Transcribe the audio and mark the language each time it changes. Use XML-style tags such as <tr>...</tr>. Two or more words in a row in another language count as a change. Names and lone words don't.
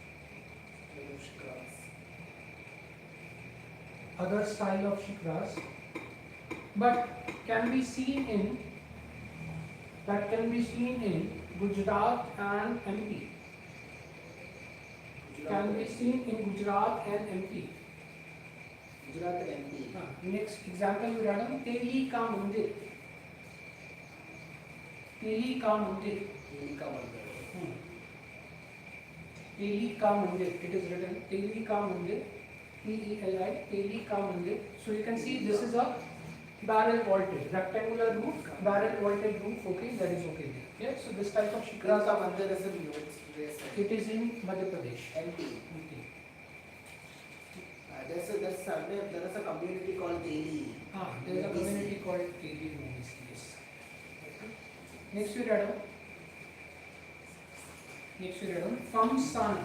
<en>Other style of shikras, but can be seen in Gujarat and MP. Can be seen in Gujarat and MP. Gujarat and MP. Next example we read Teli ka mandir. Teli ka mandir. Teli ka mandir. Teli ka mandir. It is written Teli ka mandir. T-E-L-I, Teli ka mandir. So you can see this is a barrel vaulted, rectangular roof, barrel vaulted roof. Okay, that is okay there. Yeah, so this type of shikra Teli ka mandir is in US. it is in Madhya Pradesh. MP. There is a community called Teli. There is a community called Teli movies. Yes. Next we read on Famsana.</en>